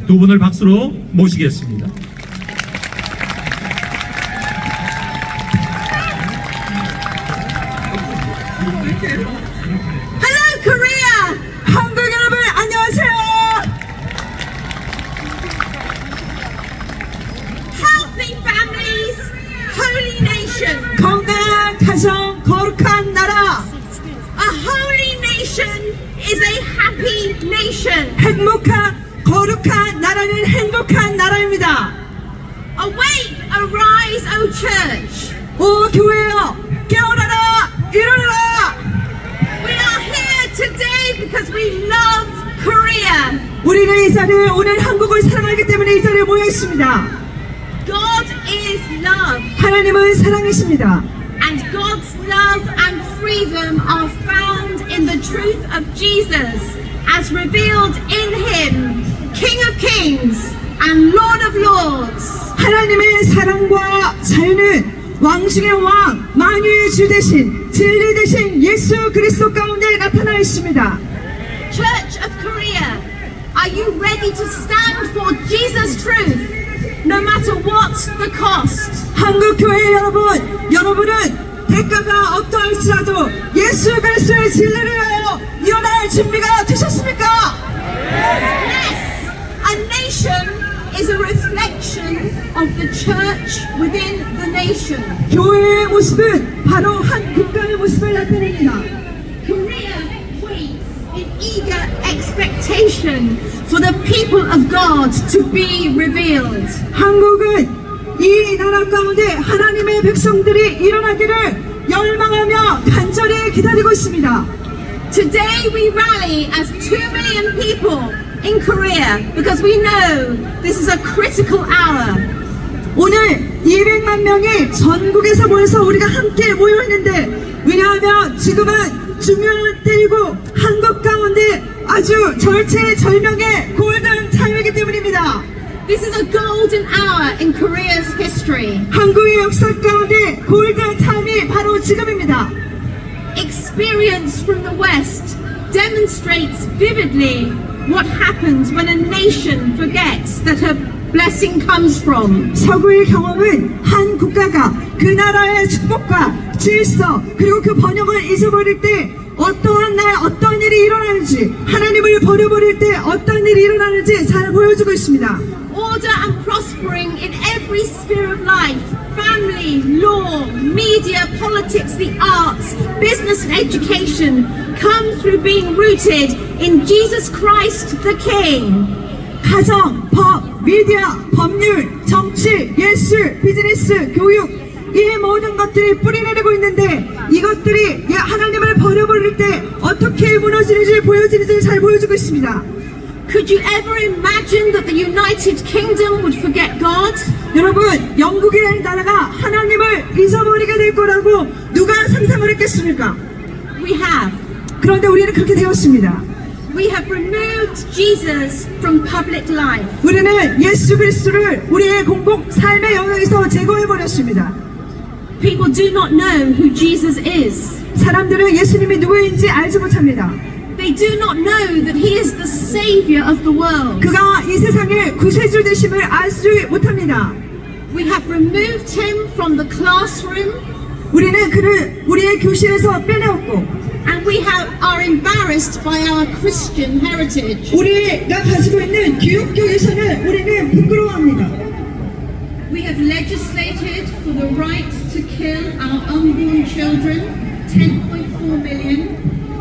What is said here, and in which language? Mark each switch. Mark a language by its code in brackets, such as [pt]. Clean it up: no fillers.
[ko] 두 분을 박수로 모시겠습니다. [en] Hello, Korea! [ko] 한국 여러분, 안녕하세요! [en] Healthy families, holy nation. [ko] 건강한 가정, 거룩한 나라. [en] A holy nation is a happy nation. [ko] 행복한, 거룩한 나라는 행복한 나라입니다. [en] Awake, arise, O church. [ko] 오 교회여, 깨어나라, 일어나라. [en] We are here today because we love Korea. [ko] 우리는 이 자리에 오늘 한국을 사랑하기 때문에 이 자리에 모여 있습니다. [en] God is love. [ko] 하나님은 사랑이십니다. [en] And God's love and freedom are found in the truth of Jesus as revealed in Him, King of Kings and Lord of Lords. [ko] 하나님의 사랑과 자유는 왕 중의 왕, 만유의 주 되신, 진리 되신 예수 그리스도 가운데 나타나 있습니다. [en] Church of Korea, are you ready to stand for Jesus' truth, no matter what the cost? [ko] 한국 교회 여러분, 여러분은 대가가 어떠할지라도 예수 그리스도의 진리를 위하여 일어날 준비가 되셨습니까? [en] Yes. A nation is a reflection of the church within the nation. [ko] 교회의 모습은 바로 한 국가의 모습을 나타냅니다. [en] Korea waits in eager expectation for the people of God to be revealed. [ko] 한국은 이 나라 가운데 하나님의 백성들이 일어나기를 열망하며 간절히 기다리고 있습니다. [en] Today we rally as 2 million people in Korea because we know this is a critical hour. [ko] 오늘 200만 명이 전국에서 모여서 우리가 함께 모여 있는데 왜냐하면 지금은 중요한 때이고 한국 가운데 아주 절체절명의 골든 타임이기 때문입니다. [en] This is a golden hour in Korea's history. [ko] 한국의 역사 가운데 골든 타임이 바로 지금입니다. [en] Experience from the West demonstrates vividly what happens when a nation forgets that her blessing comes from. [ko] 서구의 경험은 한 국가가 그 나라의 축복과 질서 그리고 그 번영을 잊어버릴 때 어떠한 날 어떤 일이 일어나는지 하나님을 버려버릴 때 어떤 일이 일어나는지 잘 보여주고 있습니다. [en] Order and prospering in every sphere of life. Family, law, media, politics, the arts, business and education come through being rooted in Jesus Christ the King. [ko] 가정, 법, 미디어, 법률, 정치, 예술, 비즈니스, 교육 이 모든 것들이 뿌리내리고 있는데 이것들이 하나님을 버려버릴 때 어떻게 무너지는지 보여지는지 잘 보여주고 있습니다. [en] Could you ever imagine that the United Kingdom would forget God? [ko] 여러분, 영국이라는 나라가 하나님을 잊어버리게 될 거라고 누가 상상을 했겠습니까? [en] We have. [ko] 그런데 우리는 그렇게 되었습니다. [en] We have removed Jesus from public life. [ko] 우리는 예수 그리스도를 우리의 공공 삶의 영역에서 제거해 버렸습니다. [en] People do not know who Jesus is. [ko] 사람들은 예수님이 누구인지 알지 못합니다. [en] They do not know that He is the Savior of the world. [ko] 그가 이 세상의 구세주 되심을 알지 못합니다. [en] We have removed Him from the classroom. [ko] 우리는 그를 우리의 교실에서 빼내었고. [en] And we are embarrassed by our Christian heritage. [ko] 우리가 가지고 있는 기독교 유산을 우리는 부끄러워합니다. [en] We have legislated for the right to kill our unborn children, 10.4 million.